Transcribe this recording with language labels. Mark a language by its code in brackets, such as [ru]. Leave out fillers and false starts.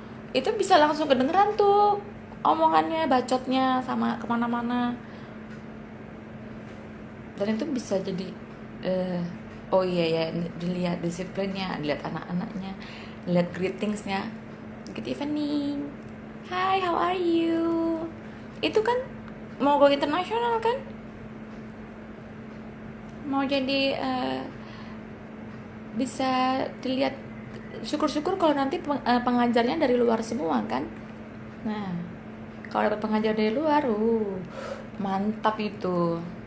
[id] Itu bisa langsung kedengeran tuh omongannya, bacotnya sama kemana-mana. Dan itu bisa jadi oh iya ya, dilihat disiplinnya, dilihat anak-anaknya, lihat greetingsnya. [en] Good evening, hi, how are you? [id] Itu kan mau go internasional kan, mau jadi bisa dilihat. Syukur-syukur kalau nanti pengajarnya dari luar semua kan. Nah, kalau dapat pengajar dari luar, mantap itu.